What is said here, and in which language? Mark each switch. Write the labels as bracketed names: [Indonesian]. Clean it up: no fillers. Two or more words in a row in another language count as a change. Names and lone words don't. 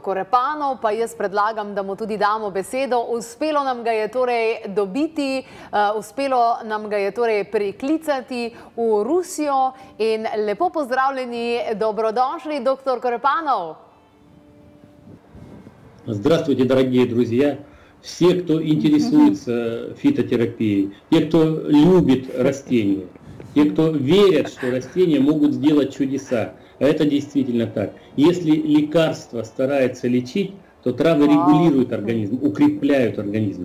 [Slovenian] Korepanov, pa jaz predlagam, da mu tudi damo besedo. Uspelo nam ga je torej dobiti, uspelo nam ga je torej priklicati v Rusijo in lepo pozdravljeni, dobrodošli, dr. Korepanov. [Russian] Здравствуйте, дорогие друзья! Все, кто интересуется фитотерапией, те, кто любит растения, те, кто верят, что растения могут сделать чудеса. А это действительно так. Если лекарство старается лечить, то травы регулируют организм, укрепляют организм.